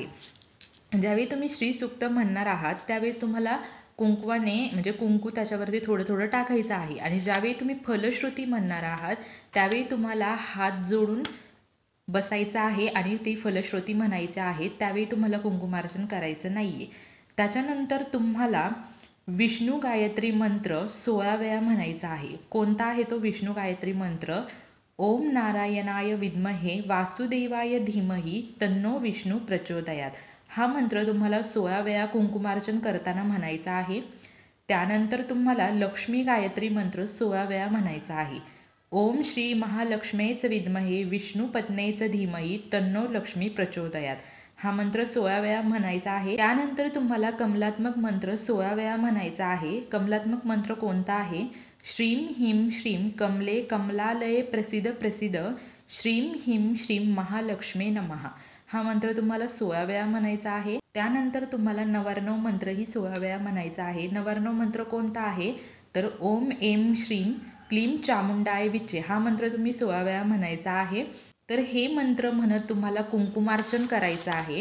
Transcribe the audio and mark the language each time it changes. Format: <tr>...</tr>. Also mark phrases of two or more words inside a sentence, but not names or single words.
<mr>ज्यावेळी तुम्ही श्रीसूक्त म्हणणार आहात त्यावेळेस तुम्हाला कुंकवाने म्हणजे कुंकू त्याच्यावरती थोडं थोडं टाकायचं आहे आणि ज्यावेळी तुम्ही फलश्रुती म्हणणार आहात त्यावेळी तुम्हाला हात जोडून बसायचं आहे आणि ती फलश्रुती म्हणायची आहे, त्यावेळी तुम्हाला कुंकुमार्चन करायचं नाही आहे। त्याच्यानंतर तुम्हाला विष्णू गायत्री मंत्र 16 वेळा म्हणायचा आहे। कोणता आहे तो विष्णू गायत्री मंत्र?</mr> <sa>ओम नारायणाय विद्महे वासुदेवाय धीमहि तन्नो विष्णू प्रचोदयात।</sa> <mr>हा मंत्र तुम्हाला 16 वेळा कुंकुमार्चन करताना म्हणायचा आहे। त्यानंतर तुम्हाला लक्ष्मी गायत्री मंत्र 16 वेळा म्हणायचा आहे.</mr> <sa>ओम श्री महालक्ष्मीच विद्महे विष्णुपत्नीच धीमही तन्नो लक्ष्मी प्रचोदयात</sa> <mr>हा मंत्र 16 वेळा म्हणायचा आहे. त्यानंतर तुम्हाला कमलात्मक मंत्र 16 वेळा म्हणायचा आहे. कमलात्मक मंत्र कोणता आहे?</mr> <sa>श्रीम ह्रीं श्रीम कमले कमलालये प्रसिद्ध प्रसिद्ध श्रीम ह्रीं श्रीम महालक्ष्मी नमः</sa> <mr>हा मंत्र तुम्हाला 16 वेळा म्हणायचा आहे. त्यानंतर तुम्हाला नवार्णव मंत्रही 16 वेळा म्हणायचा आहे. नवार्णव मंत्र कोणता आहे? तर</mr> <sa>ओम एम श्रीम क्लीम चामुंडाय विचे</sa> <mr>हा मंत्र तुम्ही 16 वेळा म्हणायचा आहे. तर हे मंत्र म्हणत तुम्हाला कुंकुमार्चन करायचं आहे.</mr>